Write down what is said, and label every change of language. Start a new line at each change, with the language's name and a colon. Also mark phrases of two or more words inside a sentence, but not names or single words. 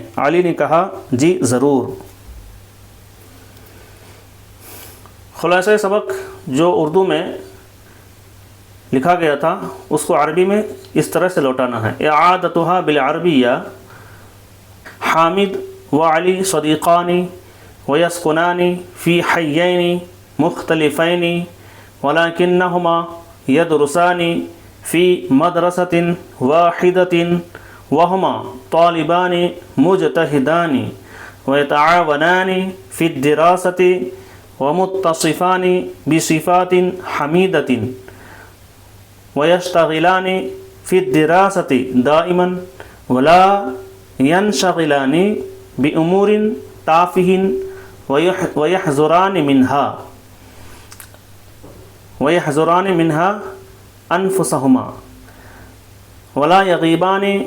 Urdu: علی نے کہا جی ضرور۔ خلاصہ سبق جو اردو میں لکھا گیا تھا اس کو عربی میں اس طرح سے لوٹانا ہے۔
Arabic: اعادتها بالعربیہ حامد وعلی صدیقان ویسکنان فی حیین مختلفین ولکنہما یدرسان فی مدرسۃ واحدۃ وہما طالبان مجتہدان ویتعاونان فی الدراست ومتصفان بصفات حمیدۃ ویشتغلان فی الدراست دائما ولا ینشغلان بأمور تافہ ویحذران منها انفسہما ولا یغیبان